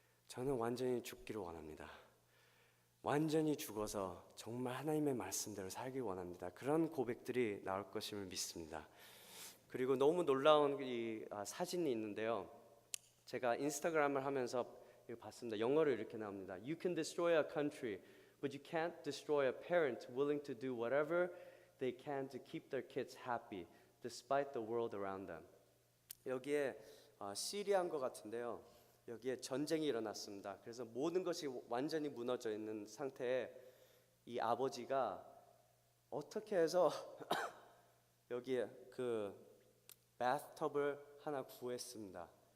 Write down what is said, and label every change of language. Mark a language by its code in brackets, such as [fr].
[ko] 저는 완전히 죽기를 원합니다. 완전히 죽어서 정말 하나님의 말씀대로 살길 원합니다. 그런 고백들이 나올 것임을 믿습니다. 그리고 너무 놀라운 이 사진이 있는데요. 제가 인스타그램을 하면서 이거 봤습니다. 영어로 이렇게 나옵니다. [en] You can destroy a country, but you can't destroy a parent willing to do whatever they can to keep their kids happy, despite the world around them. [ko] 여기에 시리아인 것 같은데요. 여기에 전쟁이 일어났습니다. 그래서 모든 것이 완전히 무너져 있는 상태에 이 아버지가 어떻게 해서 여기에 그 바스톱을 하나 구했습니다.